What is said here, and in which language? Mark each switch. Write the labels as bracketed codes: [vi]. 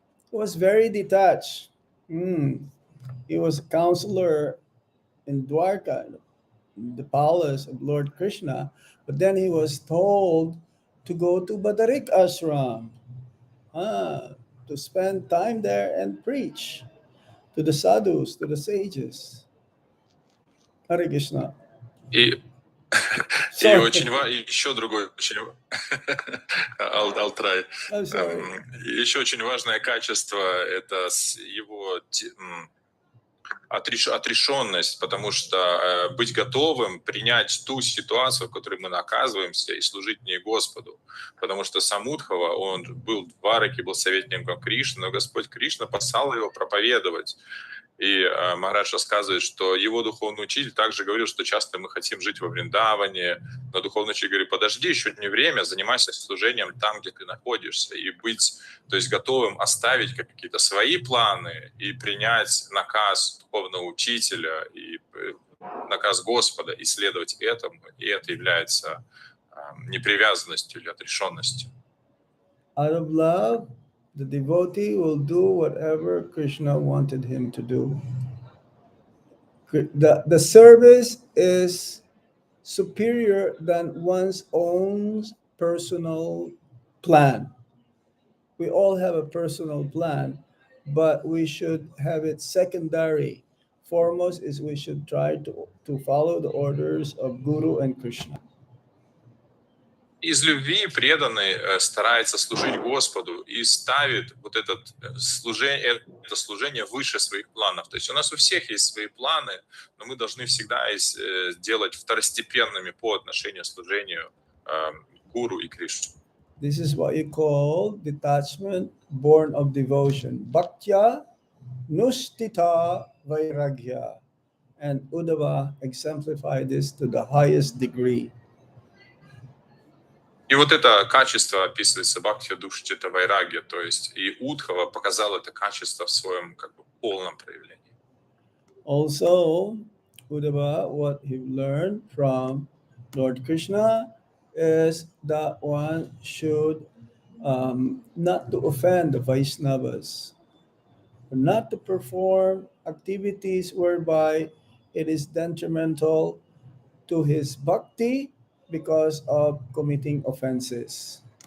[en] He was very detached. He was a counselor in Dwarka, the palace of Lord Krishna, but then he was told to go to Badarik Ashram, to spend time there and preach to the sadhus, to the sages. Hare Krishna. [ru] И, и очень еще другой очень [en] I'll try. I'm sorry. [ru] Еще очень важное качество это его отрешенность, потому что быть готовым принять ту ситуацию, в которой мы оказываемся, и служить в ней Господу. Потому что сам Удхава, он был в Двараке, был советником Кришны, но Господь Кришна послал его проповедовать. И Махарадж рассказывает, что его духовный учитель также говорил, что часто мы хотим жить во Вриндаване, но духовный учитель говорит, подожди, еще не время, занимайся служением там, где ты находишься, и быть, то есть готовым оставить какие-то свои планы и принять наказ духовного учителя и наказ Господа, и следовать этому, и это является непривязанностью или отрешенностью. [en] Out of love, the devotee will do whatever Krishna wanted him to do. The service is superior than one's own personal plan. We all have a personal plan, but we should have it secondary. Foremost is we should try to follow the orders of Guru and Krishna. [ru] Из любви преданный старается служить Господу и ставит вот это служение выше своих планов. То есть у нас у всех есть свои планы, но мы должны всегда делать второстепенными по отношению к служению Гуру и Кришне. [en] This is what you call detachment born of devotion. [sa] Bhaktya nushtita vairagya. [en] And Uddhava exemplified this to the highest degree. [ru] И вот это качество описывается Бхакти Душтита Вайрагья, то есть и Удхава показал это качество в своем полном проявлении. [en] Also, Uddhava, what he learned from Lord Krishna is that one should not to offend the Vaishnavas, not to perform activities whereby it is detrimental to his bhakti because of committing offenses.